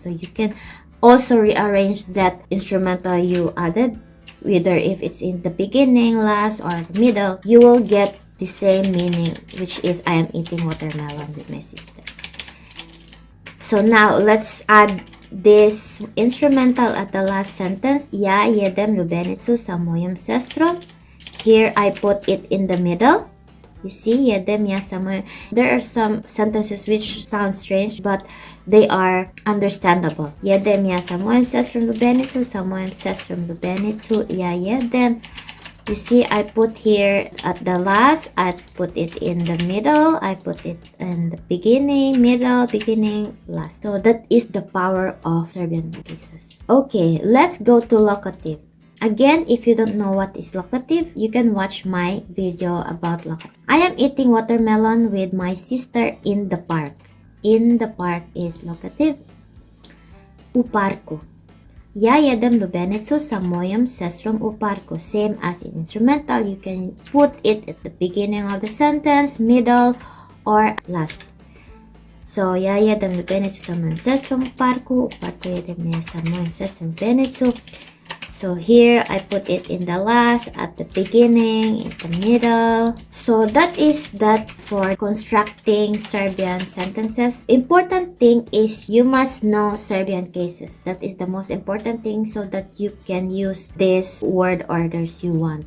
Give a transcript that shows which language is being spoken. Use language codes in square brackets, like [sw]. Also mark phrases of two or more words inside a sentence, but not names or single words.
[en] So you can also rearrange that instrumental you added, whether if it's in the beginning, last, or middle. You will get the same meaning, which is I am eating watermelon with my sister. So now let's add this instrumental at the last sentence. [sr] Ja jedem lubenicu sa mojim sestrom. [en] Here I put it in the middle. You see, [sr] jedem ja sa mojim. [en] There are some sentences which sound strange, but they are understandable. [sr] Jedem ja sa mojim sestrom lubenicu, sa mojim sestrom lubenicu, ja jedem. [en] You see, I put here at the last, I put it in the middle, I put it in the beginning, middle, beginning, last. So that is the power of Serbian cases. Okay, let's go to locative. Again, if you don't know what is locative, you can watch my video about locative. I am eating watermelon with my sister in the park. In the park is locative. [sr] U parku. Ja jedem lubenicu sa mojim sestrom u parku. [en] Same as in instrumental, you can put it at the beginning of the sentence, middle, or last. So, [sr] ja jedem lubenicu sa mojim sestrom u parku jedem ja sa mojim sestrom lubenicu. [en] So here I put it in the last, at the beginning, in the middle. So that is that for constructing Serbian sentences. Important thing is you must know Serbian cases. That is the most important thing, so that you can use these word orders you want.